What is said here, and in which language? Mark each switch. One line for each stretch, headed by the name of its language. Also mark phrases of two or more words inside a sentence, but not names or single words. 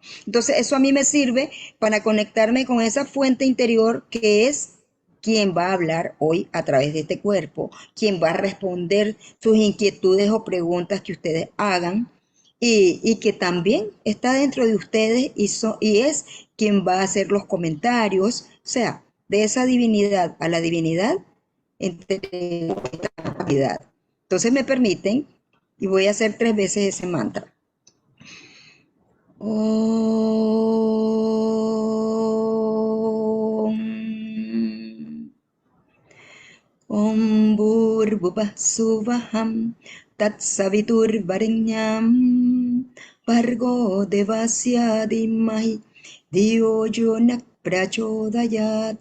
Spanish: Entonces eso a mí me sirve para conectarme con esa fuente interior que es quien va a hablar hoy a través de este cuerpo, quien va a responder sus inquietudes o preguntas que ustedes hagan y que también está dentro de ustedes y es quien va a hacer los comentarios, o sea, de esa divinidad a la divinidad, entre esta divinidad. Entonces me permiten y voy a hacer 3 veces ese mantra.
Sanskrit: ॐ भूर्भुवः स्वः तत्सवितुर्वरेण्यं भर्गो देवस्य धीमहि धियो यो नः प्रचोदयात्.